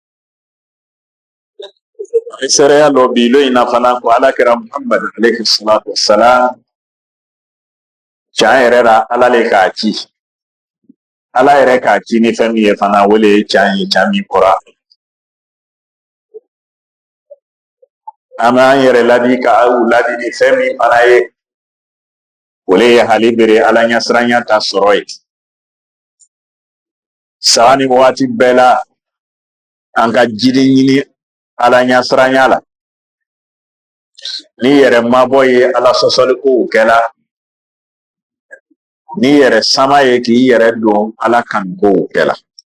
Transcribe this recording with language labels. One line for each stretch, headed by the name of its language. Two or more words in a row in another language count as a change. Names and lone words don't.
Bambara: ni sereya lɔ bi lo in na fana ko ala kɛra muhammad
Arabic: عليه الصلاة والسلام
Bambara: can yɛrɛ la ala le k'a ci ala yɛrɛ k'a ci ni fɛn min ye fana o le ye can ye can min bɔra an b'an yɛrɛ ladi ka u ladi ni fɛn min fana ye o le ye hali bere ala ɲɛsiranya ta sɔrɔ ye saga ni waati bɛɛ la an ka jidi ɲini ala ɲɛsiranya la ni yɛrɛ mabɔ ye ala sɔsɔli kow kɛla ni yɛrɛ sama ye k'i yɛrɛ don ala kan kow kɛla